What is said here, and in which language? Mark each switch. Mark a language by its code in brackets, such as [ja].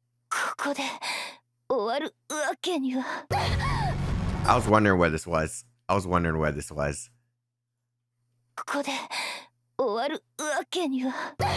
[ja] ここで終わるわけには。 [en] I was wondering where this was. I was wondering where this was. [ja] ここで終わるわけには。